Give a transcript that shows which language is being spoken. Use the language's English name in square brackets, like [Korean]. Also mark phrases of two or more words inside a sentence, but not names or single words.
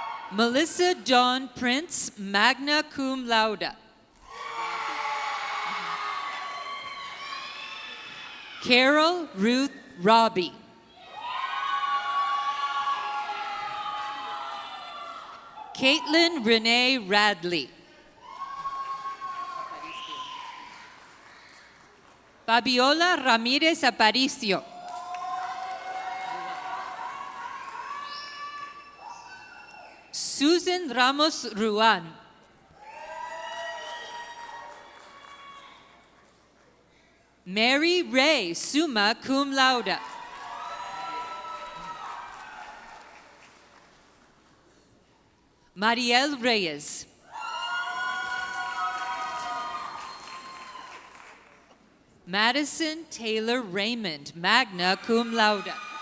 [English] Melissa Dawn Prince, [Latin] magna cum laude. [English] Carol Ruth Robbie. Caitlin Renee Radley. Fabiola Ramirez Aparicio. Susan Ramos Ruan. Mary Ray, [Latin] summa cum laude. [English] Mariel Reyes. Madison Taylor Raymond, [Latin] magna cum laude.